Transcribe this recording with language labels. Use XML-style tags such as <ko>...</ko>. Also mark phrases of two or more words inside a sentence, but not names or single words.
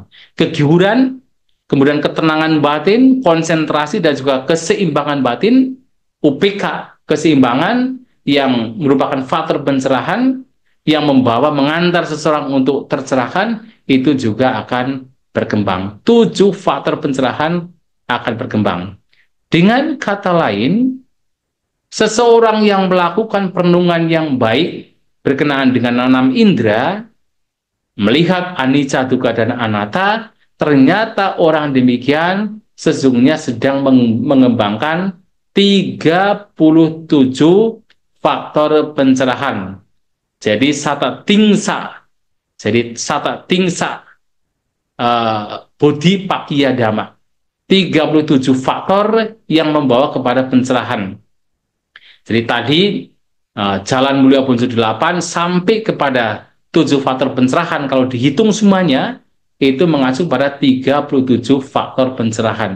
<id>Kegihuran, kemudian ketenangan batin, konsentrasi, dan juga keseimbangan batin, UPK, keseimbangan yang merupakan faktor pencerahan yang mengantar seseorang untuk tercerahkan, itu juga akan berkembang. 7 faktor pencerahan akan berkembang. Dengan kata lain, seseorang yang melakukan perenungan yang baik berkenaan dengan 6 indera, melihat</id> <pi>anicca, dukkha,</pi> <id>dan anatta, ternyata orang demikian sesungguhnya sedang mengembangkan 37 faktor pencerahan. Jadi</id> <pi>sata tingsa, bodhi pakya dhamma,</pi> <id>37 faktor yang membawa kepada pencerahan. Jadi tadi jalan mulia unsur 8 sampai kepada 7 faktor pencerahan, kalau dihitung semuanya itu mengacu pada 37 faktor pencerahan.</id>